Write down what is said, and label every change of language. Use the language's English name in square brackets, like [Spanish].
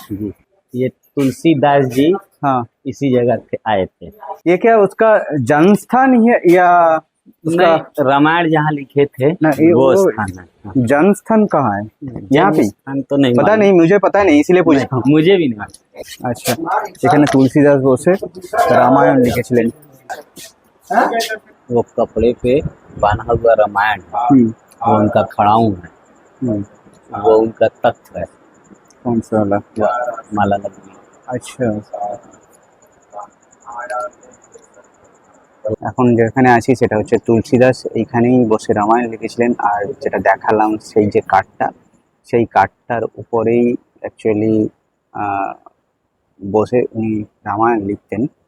[Hindi] जी। ये तुलसीदास जी हाँ, इसी जगह पे आए थे। ये क्या उसका जन्म स्थान ही है या उसका नहीं, रामायण जहाँ लिखे थे नहीं, वो वो स्थान है। हाँ। जन्म स्थान कहाँ है? यहाँ पे स्थान तो नहीं पता मालूम। नहीं, मुझे पता नहीं, इसीलिए पूछ रहा हूँ। मुझे भी नहीं मालूम। [Bangla] अच्छा, এখানে তুলসীদাস বসে রামায়ণ লিখেছিলেন। [Hindi] वो कपड़े पे बना हुआ रामायण है, वो उनका खड़ाऊ है, वो उनका तख्त है, कौन सा वाला? माला लगी। [Bangla] আচ্ছা, এখন যেখানে আছি সেটা হচ্ছে তুলসীদাস এইখানেই বসে রামায়ণ লিখেছিলেন। আর যেটা দেখালাম সেই যে কাঠটা, সেই কাঠটার উপরেই অ্যাকচুয়ালি বসে উনি রামায়ণ লিখতেন।